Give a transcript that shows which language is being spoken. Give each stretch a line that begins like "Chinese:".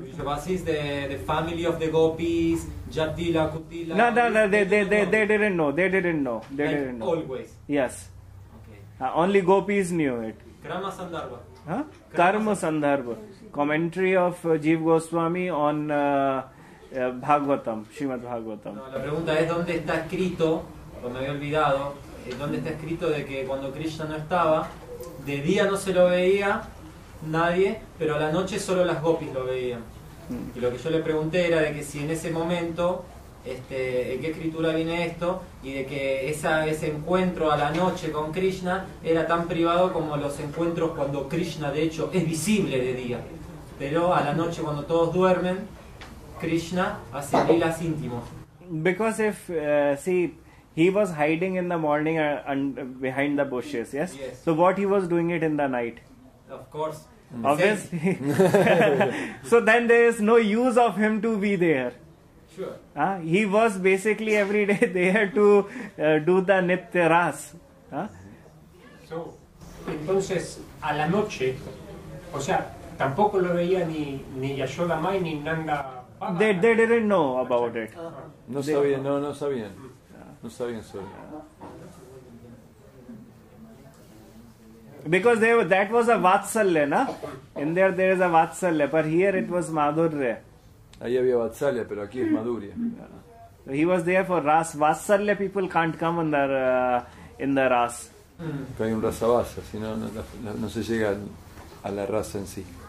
English: The Vrishavasis, the family of the gopis, Jatila, Kutila. No, they didn't know. They didn't know. Always. Yes. Okay. Only gopis knew it. Karma Sandarbha. Karma Sandarbha. Commentary of Jeev Goswami on Bhagavatam, Srimad Bhagavatam.
Spanish: No, la pregunta es dónde está escrito me había olvidado, donde está escrito de que cuando Krishna no estaba, de día no se lo veía nadie, pero a la noche solo las gopis lo veían. Y lo que yo le pregunté era de que si en ese momento, ¿en qué escritura viene esto? Y de que ese encuentro a la noche con Krishna era tan privado como los encuentros cuando Krishna de hecho es visible de día. Pero a la noche cuando todos duermen, Krishna hace lilas íntimos.
English: Because if, see, he was hiding in the morning behind the bushes, yes? Yes. So what he was doing it in the night? Of course. Obviously. So then there is no use of him to be there. Sure. He was basically every day there to do the Nitya Ras.
Spanish: So, entonces, a la noche, o sea, tampoco lo veía ni Yashoda Mai ni Nanda Baba.
English: They didn't know about it.
Spanish: No sabían, no sabían. No sabían sobre.
English: Because that was a Vatsalya, na? In there is a Vatsalya, but here it was Madhurya.
Spanish: Ahí había Vatsalya, pero aquí es Madhurya.
English: He was there for Ras. Vatsalya people can't come in the Ras.
Spanish: Que hay un rasabasa, si no, no se llega a la raza en sí.